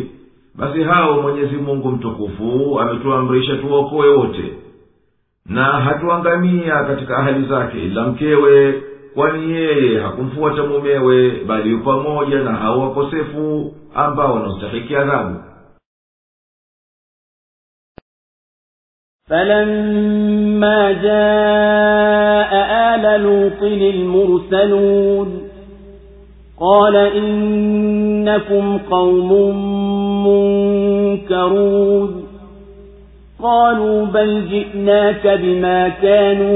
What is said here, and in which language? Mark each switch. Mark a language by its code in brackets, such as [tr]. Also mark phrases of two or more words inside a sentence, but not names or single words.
[sw] Basi hao Mwenyezi Mungu mtukufu ametuamrisha tuokoe wote, na hatuangamia katika ahali zake ila mkewe, kwani yeye hakumfuata mumewe, bali yupo pamoja na hao wakosefu ambao wanastahili adhabu. [ar] فلما جاء آل لوط المرسلون قال إنكم قوم منكرون قالوا بل جئناك بما كانوا